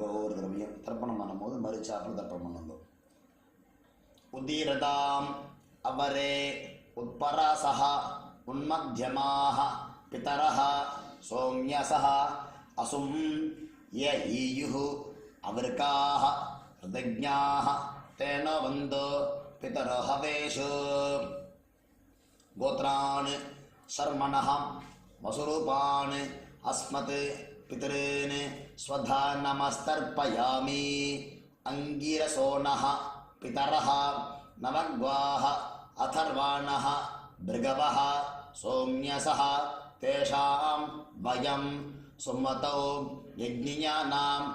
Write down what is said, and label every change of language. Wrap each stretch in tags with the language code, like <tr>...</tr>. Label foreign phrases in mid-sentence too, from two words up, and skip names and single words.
<ta>ஒவ்வொரு தடவையும் தர்ப்பணம் பண்ணும்போது மறுச்சாப்பில் தர்ப்பணம் பண்ணுங்கோ.</ta> <sa>उदीरताम् अवर उत्परासः उन्मध्यमाः पितरः सोम्यासः असुं य ईयुः अवृकाः ऋतज्ञाः तेनो अवन्तु पितरो हवेषु. गोत्रान् शर्मणः वसुरूपान् अस्मत् पितॄन् स्वधा नमस्तर्पयामि. அங்கிரசோனஹ पितरः नवग्वाः अथर्वाणः भृगवः सोम्यसः तेषां वयं सुमतौ यज्ञियानाम्</sa>